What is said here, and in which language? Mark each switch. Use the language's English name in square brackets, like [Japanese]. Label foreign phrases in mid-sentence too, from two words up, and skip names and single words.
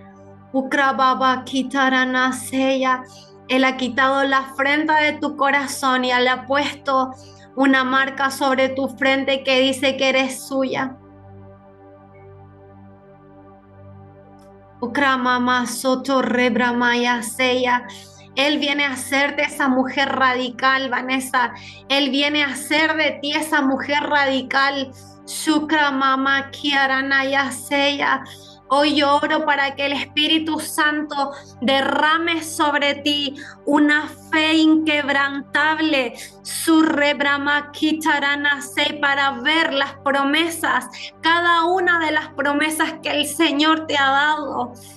[Spanish] Él ha quitado la afrenta de tu corazón y le ha puesto una marca sobre tu frente que dice que eres suya. Ukramama soto rebramaya seya. Él viene a hacerte esa mujer radical, Vanessa. Él viene a hacer de ti esa mujer radical. Shukramama kiaranaya seya. Hoy yo oro para que el Espíritu Santo derrame sobre ti una fe inquebrantable, para ver las promesas, cada una de las promesas que el Señor te ha dado.